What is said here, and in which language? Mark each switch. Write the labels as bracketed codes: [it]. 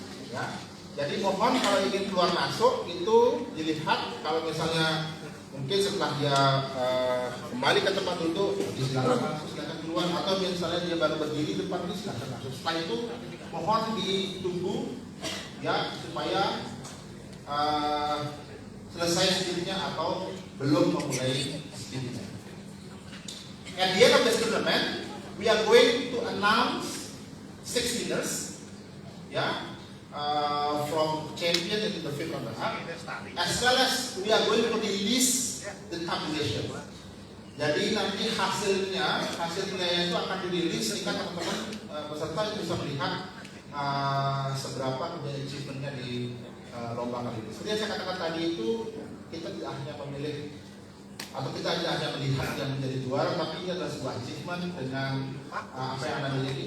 [id] Ya, jadi mohon kalau ingin keluar masuk itu dilihat, kalau misalnya mungkin setelah dia kembali ke tempat duduk, silakan keluar, atau misalnya dia baru berdiri depan ini, silakan masuk. Setelah itu mohon ditunggu, ya, supaya selesai speech-nya atau belum memulai speech-nya. [en] At the end of this tournament, we are going to announce 6 winners, ya, from champion into the fifth runner-up, as well as we are going to release the tabulation. [id] Jadi nanti hasilnya itu akan dirilis sehingga teman-teman peserta bisa melihat seberapa menjadi achievementnya di lomba kali ini. Seperti yang saya katakan tadi, itu kita tidak hanya memilih atau kita tidak hanya melihat yang menjadi juara, tapi ini adalah sebuah achievement dengan apa yang Anda miliki.